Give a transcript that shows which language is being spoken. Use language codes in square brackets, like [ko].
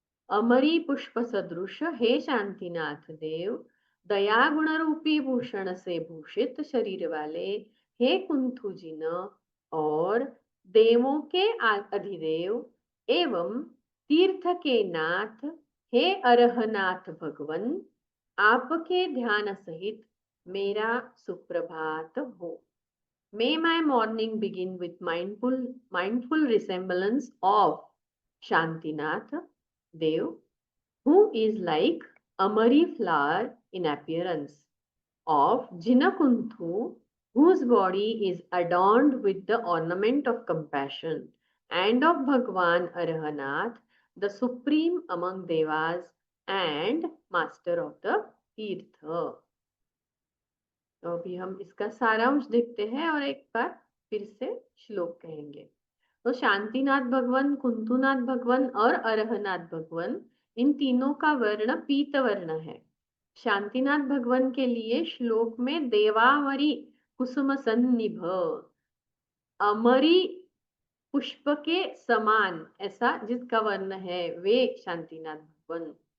[hi] अमरी पुष्प सदृश हे शांतिनाथ देव, दया गुण रूपी भूषण से भूषित शरीर वाले हे कुंथुजिन और देवों के अधिदेव एवं तीर्थ के नाथ हे अरहनाथ भगवन, आपके ध्यान सहित मेरा सुप्रभात हो। [en] May my morning begin with mindful resemblance of Shantinath Dev, who is like Amari flower in appearance, of Jinakunthu, whose body is adorned with the ornament of compassion, and of Bhagwan Arhanath, the supreme among devas and master of the Tirtha. [hi] तो अभी हम इसका सारांश देखते हैं और एक बार फिर से श्लोक कहेंगे। तो शांतिनाथ भगवान, कुंतुनाथ भगवान और अरहनाथ भगवान, इन तीनों का वर्ण पीत वर्ण है। शांतिनाथ भगवान के लिए श्लोक में देवामरी कुसुम सन्निभ, अमरी पुष्प के समान ऐसा जिसका वर्ण है वे शांतिनाथ भगवान।